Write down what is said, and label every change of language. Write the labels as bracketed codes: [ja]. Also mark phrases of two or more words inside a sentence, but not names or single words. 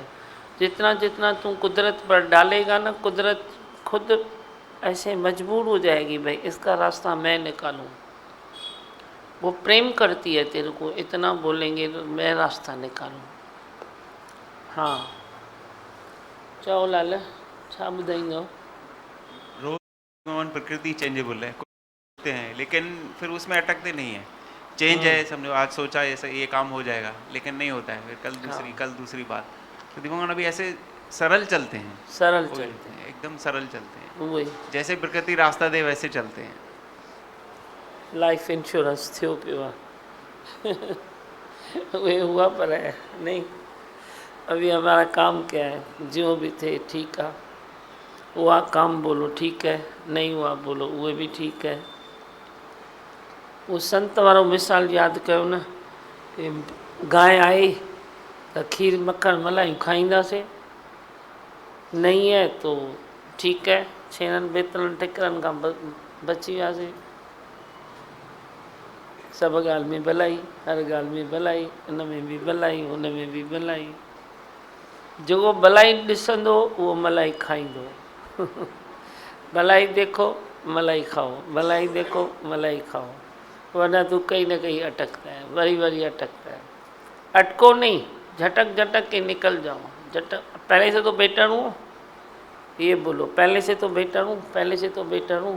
[hi] जितना जितना तू कुदरत पर डालेगा ना, कुदरत खुद ऐसे मजबूर हो जाएगी, भाई इसका रास्ता मैं निकालूं। वो प्रेम करती है तेरे को, इतना बोलेंगे तो मैं रास्ता निकालूं। [sd] हाँ चलो लाल छा ॿुधाईंदो? [hi] रोज भगवान प्रकृति चेंजेबल है, होते हैं लेकिन फिर उसमें अटकते नहीं है। चेंज है, समझो आज सोचा ऐसा ये काम हो जाएगा लेकिन नहीं होता है, फिर कल दूसरी बात। तो दिमाग अभी ऐसे सरल चलते हैं, सरल चलते हैं, एकदम सरल चलते हैं, वही जैसे प्रकृति रास्ता दे वैसे चलते हैं। [en] life insurance [sd] थियो पियो आहे। [hi] उहे हुआ पर है नहीं। अभी हमारा काम क्या है? जो भी थे ठीक है, हुआ काम बोलो ठीक है, नहीं हुआ बोलो उहे भी ठीक है। [sd] वो संत वारो मिसाल यादि कयो न, कि गांइ आई त खीर मक्खण मलाई खाईंदासीं, [hi] नहीं है तो ठीक है, [sd] छेणनि बेतलनि टिकरनि खां बची वियासीं। सभु ॻाल्हि में भलाई, हर ॻाल्हि में भलाई, इन में बि भलाई, हुन में बि भलाई। जेको भलाई ॾिसंदो उहो मलाई खाईंदो। [hi] भलाई देखो मलाई खाओ, भलाई देखो मलाई खाओ, वरना तू कहीं ना कहीं अटकता है, वरी अटकता है। अटको नहीं, झटक झटक के निकल जाओ। झटक पहले से तो बेटर हूँ, ये बोलो पहले से तो बेटर हूँ, पहले से तो बेटर हूँ।